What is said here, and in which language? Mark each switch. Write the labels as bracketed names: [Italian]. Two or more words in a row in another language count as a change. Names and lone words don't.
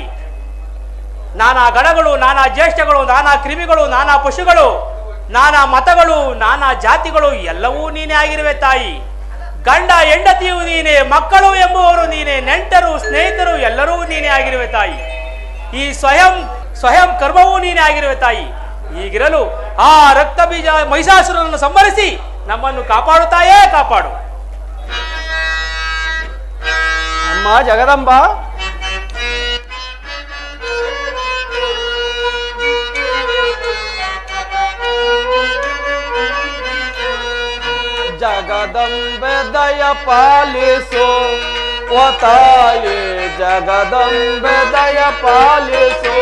[Kannada] ನಾನಾ ಗಣಗಳು, ನಾನಾ ಜ್ಯೇಷ್ಠಗಳು, ನಾನಾ ಕ್ರಿಮಿಗಳು, ನಾನಾ ಪಶುಗಳು, ನಾನಾ ಮತಗಳು, ನಾನಾ ಜಾತಿಗಳು ಎಲ್ಲವೂ ನೀನೇ ಆಗಿರುವೆ ತಾಯಿ. ಗಂಡ ಹೆಂಡತಿಯು ನೀನೇ, ಮಕ್ಕಳು ಎಂಬುವರು ನೀನೇ, ನೆಂಟರು ಸ್ನೇಹಿತರು ಎಲ್ಲರೂ ನೀನೇ ಆಗಿರುವೆ ತಾಯಿ. ಈ ಸ್ವಯಂ ಕರ್ಮವೂ ನೀನೇ ಆಗಿರುವೆ ತಾಯಿ. ಹೀಗಿರಲು ಆ ರಕ್ತ ಬೀಜ ಮಹಿಷಾಸುರನನ್ನು ಸಂಹರಿಸಿ ನಮ್ಮನ್ನು ಕಾಪಾಡುತ್ತಾಯೇ, ಕಾಪಾಡು. ಅಮ್ಮ ಜಗದಂಬ, ಜಗದಂಬೆ ದಯ ಪಾಲಿಸು ಓ ತಾಯಿ, ಜಗದಂಬೆ ದಯ ಪಾಲಿಸು.